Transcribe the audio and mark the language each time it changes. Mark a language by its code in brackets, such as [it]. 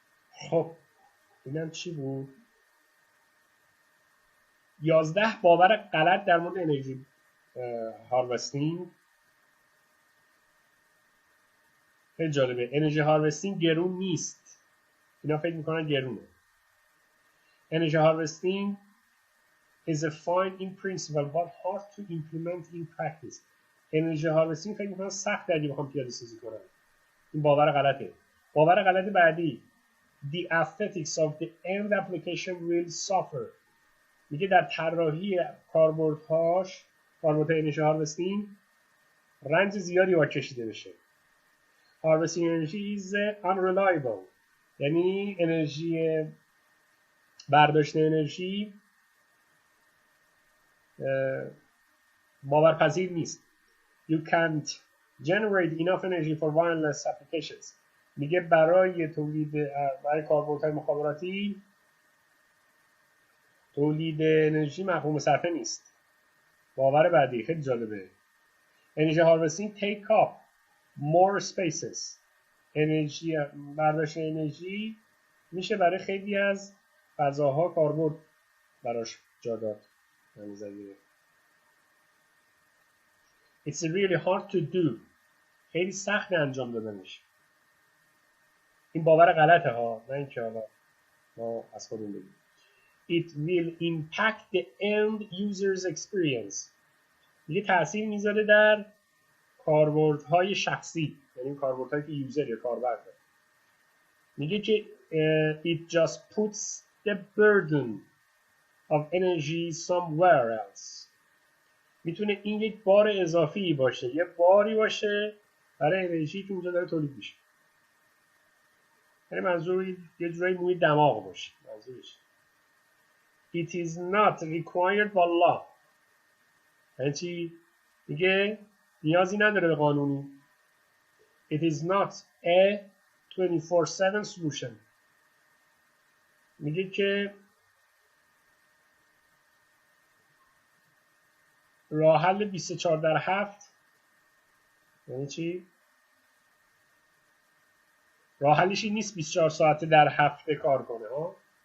[fa] خب اینم چی بود؟ 11 باور غلط در مورد انرژی هاروستینگ. خیلی جالبه. انرژی هاروستینگ گرون نیست. اینا فکر میکنن گرونه. [en] انرژی harvesting is a fine in principle but hard to implement in practice. [fa] انرژی هاروستینگ فکر میکنن سخت اگه بخوام پیاده سازی کنن. این باور غلطه. باور غلط بعدی [en] the aesthetics of the end application will suffer. [fa] میگه در طراحی کاربردهای انرژی هاروستینگ رنج زیادی باید کشیده بشه. [en] Harvesting energy is unreliable. [fa] یعنی انرژی برداشت انرژی باورپذیر نیست. [en] You can't generate enough energy for wireless applications. [fa] میگه برای کاربردهای مخابراتی تولید انرژی مفهوم صرفه نیست. باور بعدی خیلی جالبه. [en] Energy harvesting take up more spaces. [fa] انرژی برداشت انرژی میشه برای خیلی از فضاها کاربرد براش جا داد. [en] It's really hard to do. [fa] خیلی سخت انجام دادنش. این باور غلطه ها، نه اینکه حالا ما از خودمون بگیم. [en] It will impact the end user's experience. [fa] میگه تأثیر میذاره در کاربردهای شخصی، یعنی کاربردهایی که یوزر یا کاربر داره. میگه که [en] it just puts the burden of energy somewhere else. [fa] میتونه این یک بار اضافی باشه، یه باری باشه برای انرژی که اونجا داره تولید میشه. یعنی منظور یه جورایی موی دماغ باشه منظورش. [en] It is not required by law. [fa] یعنی چی؟ میگه نیازی نداره به قانونی. [en] It is not a 24/7 solution. [fa] میگه که راه حل 24/7 یعنی چی؟ راه حلش این نیست 24 ساعته در هفته کار کنه ها.